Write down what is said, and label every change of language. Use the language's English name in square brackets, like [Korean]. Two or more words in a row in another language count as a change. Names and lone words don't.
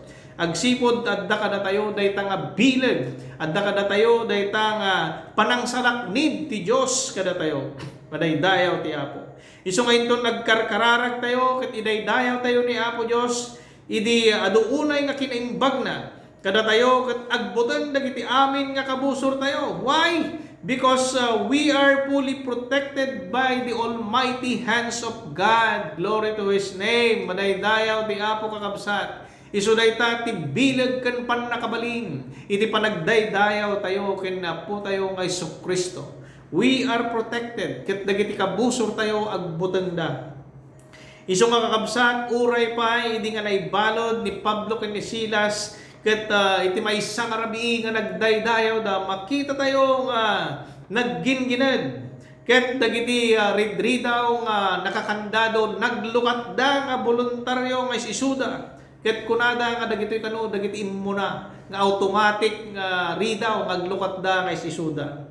[Iloko] Agsipod adda kada tayo dayta nga bileg, adda kada tayo dayta nga panangsalaknib ti Dios kada tayo. Madaydayaw ti Apo. Isu ngayon nagkarkararag tayo ket idaydayaw tayo ni Apo Dios, idi aduunay nga kinaimbag na kada tayo ket agbutan dagiti amin nga kabusor tayo. [English] Why? Because we are fully protected by the almighty hands of God. Glory to His name. [Iloko] Madaydayaw ti Apo kakabsat. Isu dayta ti bileg ken pannakabalin. Iti panagdaydayaw tayo ken Apo tayo nga Jesucristo. [English] We are protected [Iloko] ket dagiti kabusor tayo agbutanda. Isu nga kakabsat uray pa idi nga naibalod ni Pablo ken ni Silas ket iti maysa nga rabii nga nagdaydayaw da makita tayo nga naggingined ket dagiti ridridaw nga nakakandado naglukat da nga voluntaryo nga isuda ket kunada nga dagiti kanu dagiti immuna nga automatic nga ridaw ngaglukat da nga isuda.